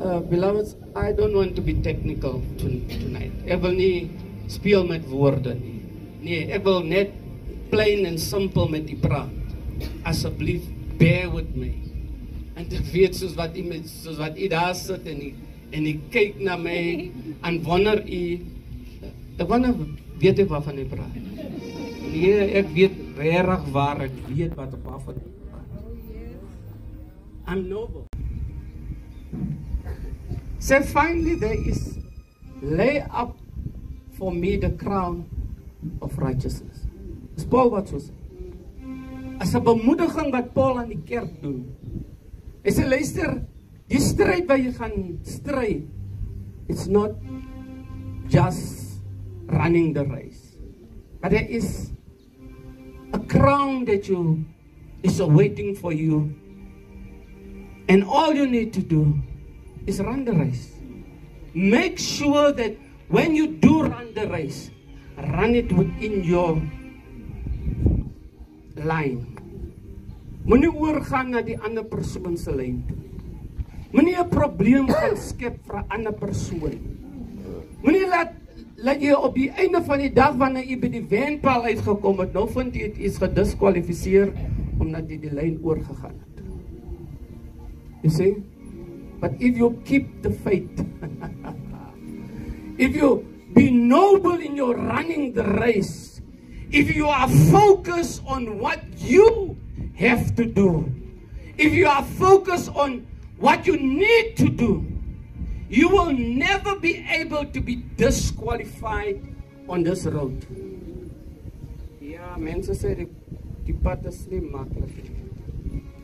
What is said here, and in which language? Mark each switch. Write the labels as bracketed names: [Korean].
[English] Beloveds, I don't want to be technical tonight. [Afrikaans] Ek wil nie speel met woorde nie. Nee, ek wil net [English] plain and simple [Afrikaans] met u praat. Asseblief, [English] bear with me. [Afrikaans] En ek weet soos wat u daar sit en u kyk na my en wonder ek wonder, weet ek waarvan ek praat? Nee, ek weet regtig waar, ek weet waarvan ek praat. [English] I'm noble. So finally there is lay up for me the crown of righteousness. [Afrikaans] Dis Paul wat so sê. As 'n bemoediging wat Paul aan die kerk doen. Hy sê luister, die stryd wat jy gaan stry, [English] it's not just running the race. But there is a crown that is awaiting for you. And all you need to do is run the race. Make sure that when you do run the race, run it within your line. [Afrikaans] Moenie oorgaan na die ander persoon se lyn toe. Moenie 'n probleem gaan skep vir 'n ander persoon. Moenie laat jy op die einde van die dag wanneer jy by die wenpaal uitgekom het, nou vind jy iets gediskwalifiseer omdat jy die lyn oorgegaan het. [English] You see? But if you keep the faith, if you be noble in your running the race, if you are focused on what you have to do, if you are focused on what you need to do, you will never be able to be disqualified on this road. [Afrikaans] Ja, mense sê die pad is nie maklik nie.